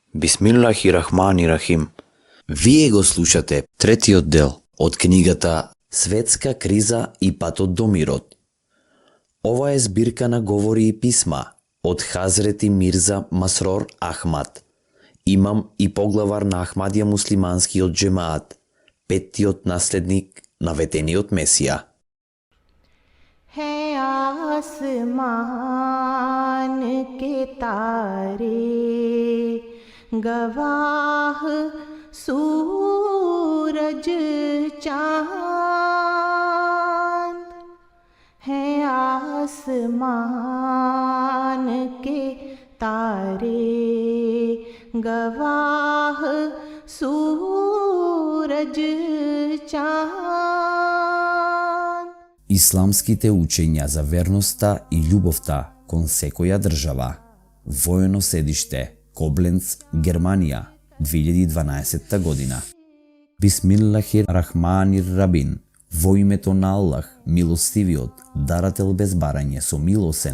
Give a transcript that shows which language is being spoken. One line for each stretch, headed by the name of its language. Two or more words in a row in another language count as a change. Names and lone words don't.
Arabic: بسم الله الرحمن الرحيم.
Macedonian: Вие го слушате третиот дел од книгата Светска криза и патот до мирот. Ова е збирка на говори и писма од Хазрети Мирза Масрор Ахмад, имам и поглавар на Ахмадија муслиманскиот джемаат, петтиот наследник на ветениот Месија.
Hindi: है आसमान के तारे गवाह सूरज चांद है आसमान के तारे गवाह सूरज चांद.
Macedonian: Исламските учења за верноста и љубовта кон секоја држава. Воено седиште, Кобленц, Германија, 2012 година.
Arabic: بسم الله الرحمن الرحيم.
Macedonian: Во името на Аллах, милостивиот, дарател без барање, со милосен.